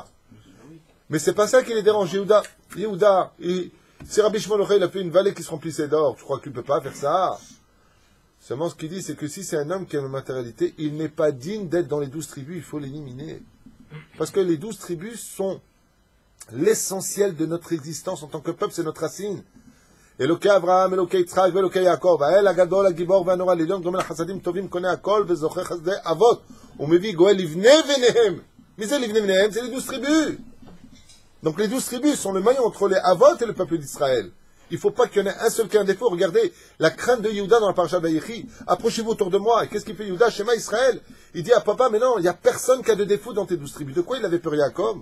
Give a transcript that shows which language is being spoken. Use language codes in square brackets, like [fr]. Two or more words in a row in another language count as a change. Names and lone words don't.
[fr] Mais c'est pas ça qui les dérange, Yehuda. Yehuda, si Rabbi Shimon il a fait une vallée qui se remplissait d'or, tu crois qu'il ne peut pas faire ça? Seulement ce qu'il dit, c'est que si c'est un homme qui a une matérialité, il n'est pas digne d'être dans les 12 tribus, il faut l'éliminer. Parce que les 12 tribus sont l'essentiel de notre existence en tant que peuple, c'est notre racine. [he] אלוקי אברהם, אלוקי יצחק ואלוקי יעקב, האל הגדול, הגיבור והנורא, לעליון גומל החסדים טובים, קונה הכל וזוכה חסדי אבות, ומביא גואל לבני בניהם. מי זה לבני בניהם? [fr] C'est les 12 tribus. Donc les 12 tribus sont le maillon entre les Avot et le peuple d'Israël. Il ne faut pas qu'il y en ait un seul qui ait un défaut. Regardez la crainte de Yehuda dans la paracha d'Ayechi. Approchez-vous autour de moi. Et qu'est-ce qu'il fait Yehuda? [he] שמע ישראל. [fr] Il dit à papa, mais non, il n'y a personne qui a de défaut dans tes 12 tribus. De quoi il avait peur Yaakov?